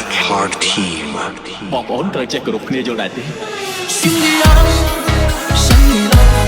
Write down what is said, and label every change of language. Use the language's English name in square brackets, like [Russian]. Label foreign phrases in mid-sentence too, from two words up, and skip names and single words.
[English] Heart Team. [Khmer] បងប្អូនត្រូវចេះគោរពគ្នាយល់ដែរទេ [Chinese] 兄弟啊，想你了。